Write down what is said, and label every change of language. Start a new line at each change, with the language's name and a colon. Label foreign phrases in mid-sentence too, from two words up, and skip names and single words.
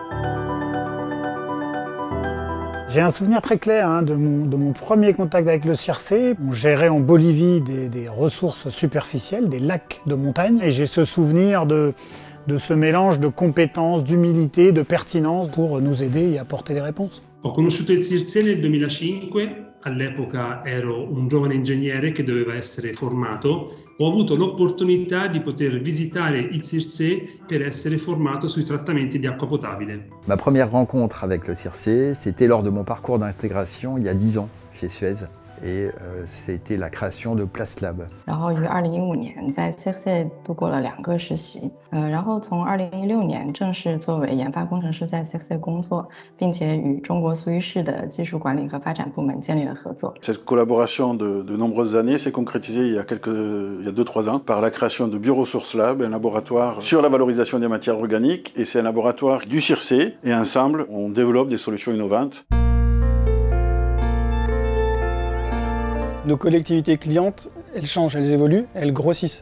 French: J'ai un souvenir très clair de mon premier contact avec le CIRC. On gérait en Bolivie des ressources superficielles, des lacs de montagne, et j'ai ce souvenir de ce mélange de compétences, d'humilité, de pertinence pour nous aider et apporter des réponses.
Italian: Ho conosciuto il CIRSE nel 2005, all'epoca ero un giovane ingegnere che doveva essere formato. Ho avuto l'opportunità di poter visitare il CIRSE per essere formato sui trattamenti di acqua potabile.
French: Ma première rencontre avec le CIRSE, c'était lors de mon parcours d'intégration il y a 10 ans chez Suez. Et c'était la création de PLASLab.
Chinese: 然后于2015年在 CIRSE 度过了2个实习，然后从2016年正式作为研发工程师在 CIRSE 工作，并且与中国苏伊士的技术管理和发展部门建立了合作。
French: Cette collaboration de nombreuses années s'est concrétisée il y a 2-3 ans par la création de Bioresources Lab, un laboratoire sur la valorisation des matières organiques, et c'est un laboratoire du CIRSE, et ensemble on développe des solutions innovantes. Nos collectivités clientes, elles changent, elles évoluent, elles grossissent.